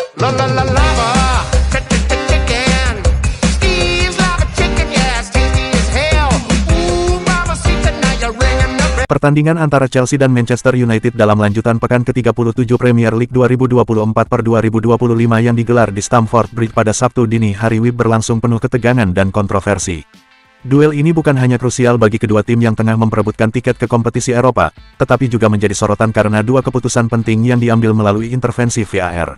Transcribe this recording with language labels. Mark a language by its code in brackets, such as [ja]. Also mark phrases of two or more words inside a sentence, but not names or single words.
[en] La la la lava, chicken. Steve's lava chicken, yes, tasty as hell. Ooh, mama, see tonight you're ringing the bell. [id] Pertandingan antara Chelsea dan Manchester United dalam lanjutan pekan ke-37 Premier League 2024/2025 yang digelar di Stamford Bridge pada Sabtu dini hari WIB berlangsung penuh ketegangan dan kontroversi. Duel ini bukan hanya krusial bagi kedua tim yang tengah memperebutkan tiket ke kompetisi Eropa, tetapi juga menjadi sorotan karena dua keputusan penting yang diambil melalui intervensi VAR.